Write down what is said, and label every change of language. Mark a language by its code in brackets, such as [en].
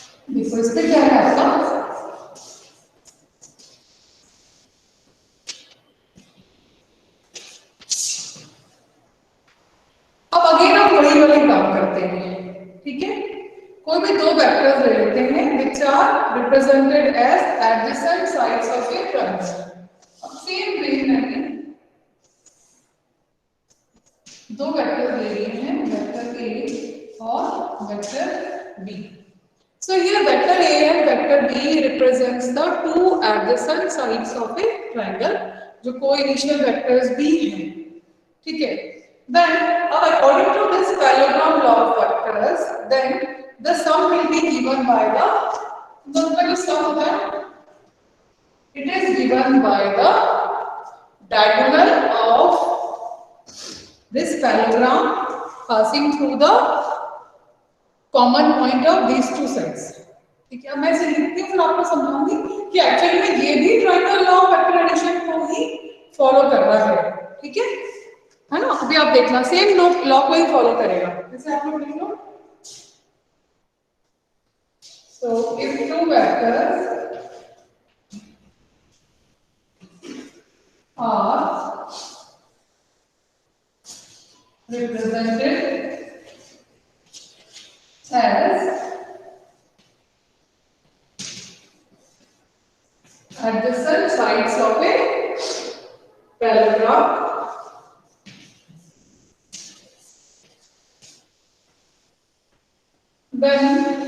[hi] देखो इस पे क्या है आपका, अब अगेन हम वही वाले काम करते हैं. ठीक है? कोई भी दो वेक्टर्स ले लेते हैं [en] which are represented as adjacent sides of a triangle. [hi] अब सेम वे में दो वेक्टर्स ले लिए हैं, वेक्टर a और vector b. [en] So here vector a and vector b represents the two adjacent sides of a triangle, जो co-initial vectors b हैं. [hi] ठीक है? [en] Then according to this parallelogram law of vectors, then the sum will be given by the sum [hi] होता है, [en] it is given by the diagonal of this parallelogram passing through the common point of these two sides. [hi] ठीक है? अब मैं इसे लिखती हूँ, फिर आपको समझाऊंगी कि एक्चुअली में ये भी triangle law of vector addition को ही फॉलो कर रहा है. ठीक है? है ना? अभी आप देखना सेम लॉ को ही फॉलो करेगा. जैसे आप लोग लिख लो. [en] So if two vectors are represented as adjacent sides of a parallelogram, then